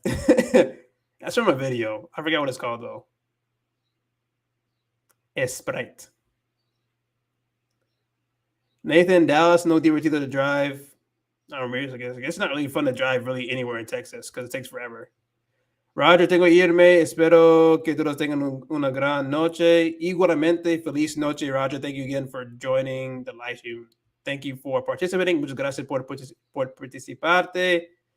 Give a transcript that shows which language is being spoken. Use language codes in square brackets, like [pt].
[en] That's from a video. I forget what it's called though. Sprite. Nathan, Dallas, [es] no divertido [en] to drive. I don't remember, I guess it's not really fun to drive really anywhere in Texas because it takes forever. [es] Roger, tengo que irme. Espero que todos tengan una gran noche. Igualmente, feliz noche, Roger. [en] Thank you again for joining the live stream. Thank you for participating. [es] Muchas gracias por participarte.